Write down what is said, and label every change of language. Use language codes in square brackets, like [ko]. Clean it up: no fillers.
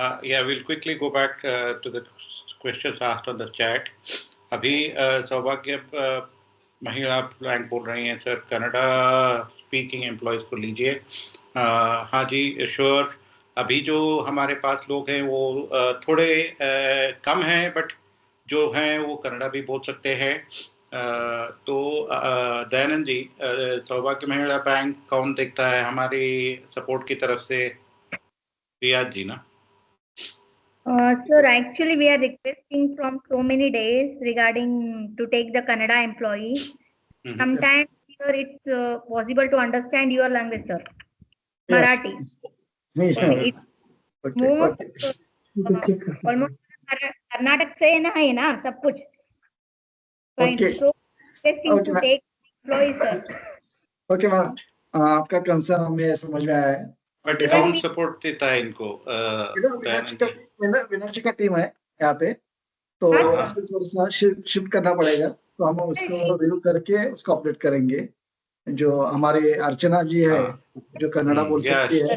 [en] Yeah, we'll quickly go back to the questions asked on the chat. [hi] अभी सौभाग्य महिला bank बोल रही हैं सर, कनाडा स्पीकिंग एम्प्लॉयज को लीजिए. हाँ जी, श्योर. अभी जो हमारे पास लोग हैं वो थोड़े कम हैं, बट जो हैं वो कन्नड़ा भी बोल सकते हैं. तो दयानंद जी, सौभाग्य महिला बैंक कौन देखता है हमारी सपोर्ट की तरफ से? रियाज जी ना? [en] Sir, actually we are requesting from so many days regarding to take the Kannada employee. Sometimes here it's possible to understand your language, sir. Marathi. It's almost [hi] Karnataka से है ना सब कुछ. [en] So requesting to take employees, sir. [hi] Okay ma'am, आपका concern हमें समझ में आया है. बट कौन सपोर्ट देता है इनको? मीनाक्षी का टीम है यहाँ पे, तो उसको थोड़ा सा शिफ्ट करना पड़ेगा, तो हम उसको रिव्यू करके उसको अपडेट करेंगे. जो हमारे अर्चना जी है जो कन्नड़ा बोल सकती है,